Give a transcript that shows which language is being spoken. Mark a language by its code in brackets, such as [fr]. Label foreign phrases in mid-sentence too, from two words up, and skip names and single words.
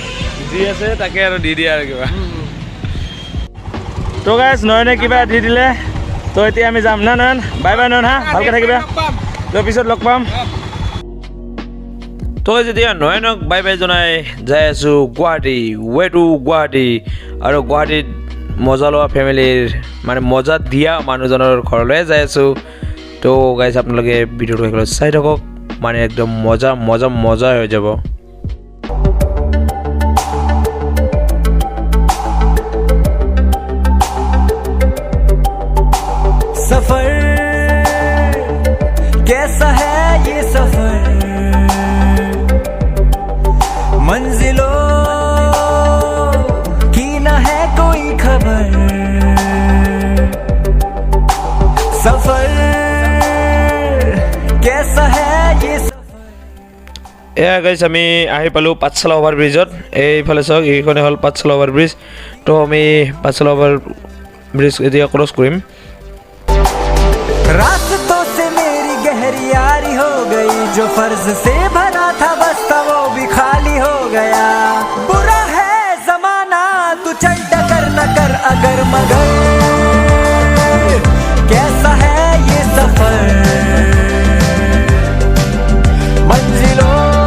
[as] যি আছে তাকে আৰু দি দিয়া আৰু কিবা তো গাইজ নয়নে কিবা দি দিলে তো এতিয়া আমি যাম না নয়ন বাই বাই নয়ন হা ভালকৈ থাকিবা তো পিছত লগ পাম তো যেতিয়া নয়নক বাই বাই জনাই যাই আছোঁ গুৱাহাটী [en] way to [as] গুৱাহাটী আৰু গুৱাহাটীত মজা লোৱা ফেমিলিৰ মানে মজা দিয়া মানুহজনৰ ঘৰলৈ যাই আছোঁ তো গাইজ আপোনালোকে ভিডিঅ'টো শেষলৈ চাই থাকক মানে একদম মজা মজা মজা হৈ যাব [hi] सफर कैसा है ये सफर मंजिलों की न है कोई खबर सफर कैसा है ये [as] এয়া গাইজ আমি আহি পালোঁ পাঠশালা অভাৰ ব্ৰিজত এইফালে চাওক এইখনে হ'ল পাঠশালা অভাৰ ব্ৰিজ তো আমি পাঠশালা অভাৰ ব্ৰিজ এতিয়া ক্ৰছ কৰিম [hi] रास्तों से मेरी गहरी यारी हो गई जो फर्ज से भरा था बस्ता वो भी खाली हो गया बुरा है जमाना तू चल डगर न कर अगर मगर कैसा है ये सफर मंजिलों